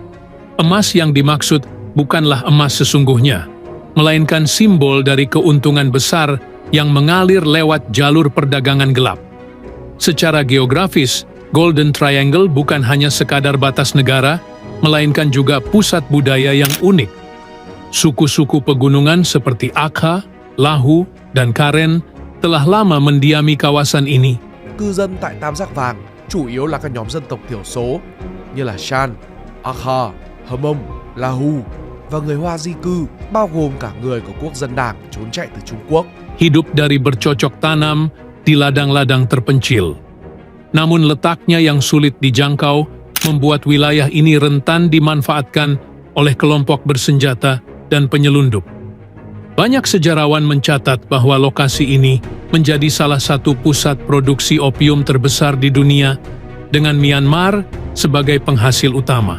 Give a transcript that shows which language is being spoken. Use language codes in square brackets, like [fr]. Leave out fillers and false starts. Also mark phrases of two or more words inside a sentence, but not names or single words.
[id] Emas yang dimaksud bukanlah emas sesungguhnya, melainkan simbol dari keuntungan besar yang mengalir lewat jalur perdagangan gelap. Secara geografis, Golden Triangle bukan hanya sekadar batas negara, melainkan juga pusat budaya yang unik. Suku-suku pegunungan seperti Akha, Lahu, dan Karen telah lama mendiami kawasan ini. [vi] Cư dân tại Tam Giác Vàng chủ yếu là các nhóm dân tộc thiểu số như là Shan, Akha, Hmong, Lahu và người Hoa di cư, bao gồm cả người của quốc dân đảng trốn chạy từ Trung Quốc. [id] Hidup dari bercocok tanam di ladang-ladang terpencil. Namun letaknya yang sulit dijangkau membuat wilayah ini rentan dimanfaatkan oleh kelompok bersenjata dan penyelundup. Banyak sejarawan mencatat bahwa lokasi ini menjadi salah satu pusat produksi opium terbesar di dunia, dengan Myanmar sebagai penghasil utama.